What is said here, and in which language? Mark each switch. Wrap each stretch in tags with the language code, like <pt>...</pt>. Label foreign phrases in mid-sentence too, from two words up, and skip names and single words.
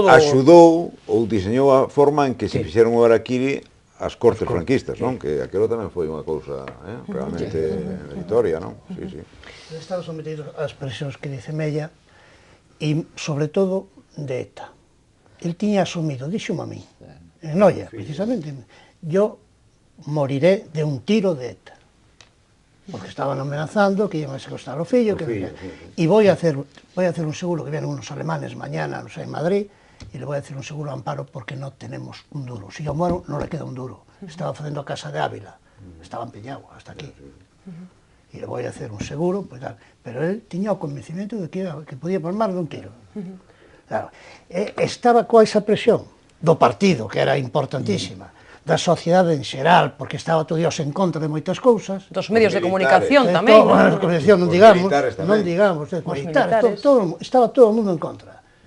<gl>Porque axudou ou diseñou a forma en que se fixeron o Araquiri as Cortes franquistas, non? Que aquilo tamén foi unha cousa realmente meritoria, non?</gl> <es>Sí, sí.</es> <gl>Están sometidos ás presións que dice Mella e, sobre todo, de ETA. El tiña asumido, díxome a mí, en Noia, precisamente,</gl> <es>yo moriré de un tiro de ETA. Porque estaban amenazando que iban a secuestrar</es> <gl>o fillo,</gl> <es>y voy a hacer un seguro, que vienen unos alemanes mañana, no sé, en Madrid, y le voy a hacer un seguro amparo porque no tenemos un duro. Si yo muero, no le queda un duro.</es> <gl>Estaba facendo a casa de Ávila,</gl> <es>estaba empeñado hasta aquí. Y le voy a hacer un seguro, pues tal.</es> <gl>Pero él tiña o convencimiento de que podía palmar de un tiro. Claro, estaba coa esa presión do partido, que era importantísima, da sociedade en xeral, porque estaba todo Dios en contra de moitas cousas. Dos medios de comunicación tamén. De comunicación, non digamos, estaba todo o mundo en contra.</gl>